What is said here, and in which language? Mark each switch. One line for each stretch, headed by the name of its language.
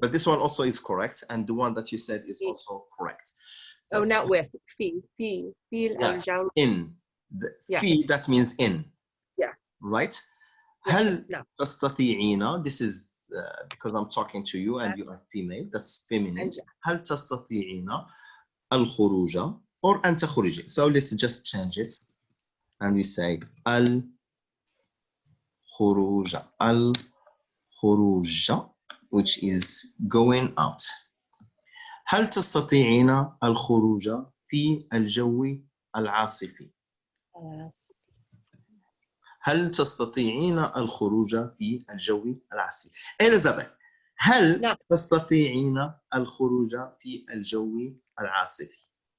English: but this one also is correct and the one that you said is also correct. oh not with في Yes,
Arabic: الجو
English: in. Yeah. في that means in. Yeah. Right? Yeah.
Arabic: هل
English: No.
Arabic: تستطيعين,
English: this is because I'm talking to you and you are female, that's feminine.
Arabic: هل تستطيعين الخروج
English: or
Arabic: أن تخرجي.
English: So let's just change it and we say
Arabic: الخروج الخروج
English: which is going out.
Arabic: هل تستطيعين الخروج في الجو العاصفي؟ هل تستطيعين الخروج في الجو العاصفي؟ إليزابيث، هل نعم. تستطيعين الخروج في الجو العاصفي؟